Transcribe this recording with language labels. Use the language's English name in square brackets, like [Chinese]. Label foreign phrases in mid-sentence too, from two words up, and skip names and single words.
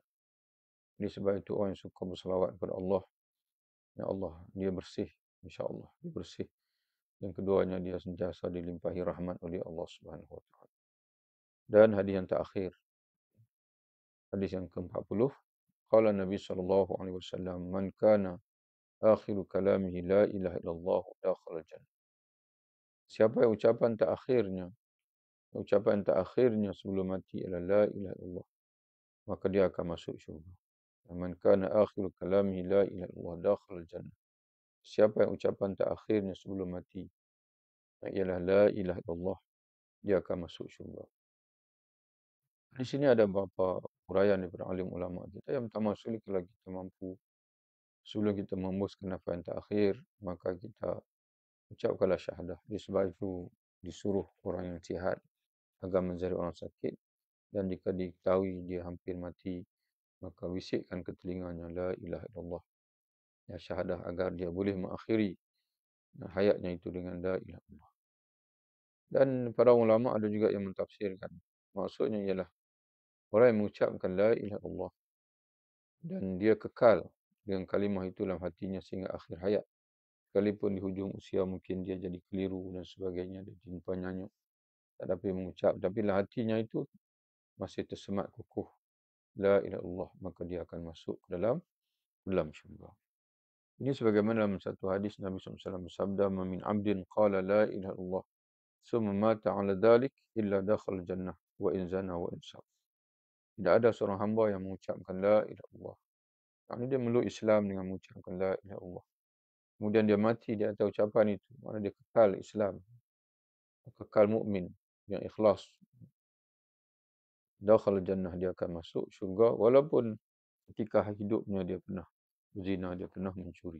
[Malay] Jadi sebab itu orang yang suka bersalawat kepada Allah, [Arabic] يا الله, [Malay] dia bersih, [Arabic] إن شاء الله [Malay] dia bersih. Yang keduanya, dia sentiasa dilimpahi rahmat oleh Allah [Arabic] سبحانه وتعالى. [Malay] Dan hadis yang terakhir, hadis yang ke-40, [Arabic] قال النبي صلى الله عليه وسلم، من كان آخر كلامه لا إله إلا الله دخل الجنة. [Malay] Siapa yang ucapan terakhirnya sebelum mati adalah [Arabic] لا إله إلا الله, [Malay] maka dia akan masuk syurga. [Arabic] من كان آخر كلامه لا إله إلا الله دخل الجنة. [Malay] Siapa yang ucapan terakhirnya sebelum mati ialah [Arabic] لا إله إلا الله, [Malay] dia akan masuk syurga. Di sini ada beberapa huraian daripada alim ulama kita. Yang pertama sekali, kalau kita mampu, sebelum kita menghembuskan nafas yang terakhir, maka kita ucapkanlah syahadah. Sebab itu disuruh orang yang sihat agar mencari orang sakit, dan jika diketahui dia hampir mati, maka bisikkan ke telinganya [Arabic] لا إله إلا الله, [Malay] ya syahadah, agar dia boleh mengakhiri hayatnya itu dengan [Arabic] لا إله إلا الله. [Malay] Dan para ulama ada juga yang mentafsirkan, maksudnya ialah orang yang mengucapkan [Arabic] لا إله إلا الله [Malay] dan dia kekal dengan kalimah itu dalam hatinya sehingga akhir hayat, sekalipun di hujung usia mungkin dia jadi keliru dan sebagainya, dia jumpa nyanyuk, tak dapat mengucap, tapi dalam hatinya itu masih tersemat kukuh [Arabic] لا إله إلا الله, [Malay] maka dia akan masuk ke dalam syurga. Ini sebagaimana dalam satu hadis Nabi SAW bersabda, [Arabic] "من عبد قال لا إله إلا الله، ثم مات على ذلك، إلا دخل الجنة، وإن زنى وإن سرق." [Malay] Tidak ada seorang hamba yang mengucapkan [Arabic] لا إله إلا الله, [Malay] maknanya dia meluk Islam dengan mengucapkan [Arabic] لا إله إلا الله, [Malay] kemudian dia mati di atas ucapan itu, maknanya dia kekal Islam, kekal mukmin yang ikhlas, [Arabic] دخل الجنة, [Malay] dia akan masuk syurga, walaupun ketika hidupnya dia pernah berzina, dia pernah mencuri.